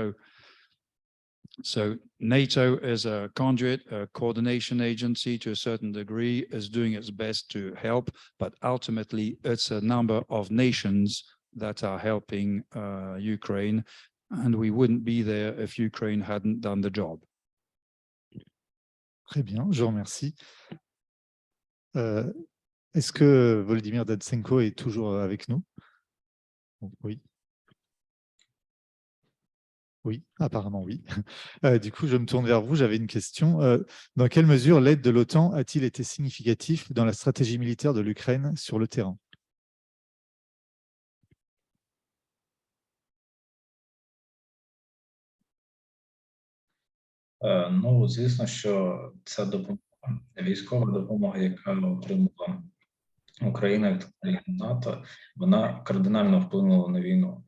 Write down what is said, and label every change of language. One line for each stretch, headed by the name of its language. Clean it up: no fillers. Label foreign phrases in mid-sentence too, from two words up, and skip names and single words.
English: So NATO as a conduit, a coordination agency to a certain degree, is doing its best to help, but ultimately it's a number of nations that are helping Ukraine, and we wouldn't be there if Ukraine hadn't done the job.
French: Très bien, je vous remercie. Est-ce que Volodymyr Datsenko est toujours avec nous? Oui. Oui, apparemment oui. Du coup, je me tourne vers vous. J'avais une question. Dans quelle mesure l'aide de l'OTAN a-t-il été significatif dans la stratégie militaire de l'Ukraine sur le terrain?
Ukrainian: Ну, звісно, що ця допомога, військова допомога, яка отримала Україна від країн НАТО, вона кардинально вплинула на війну.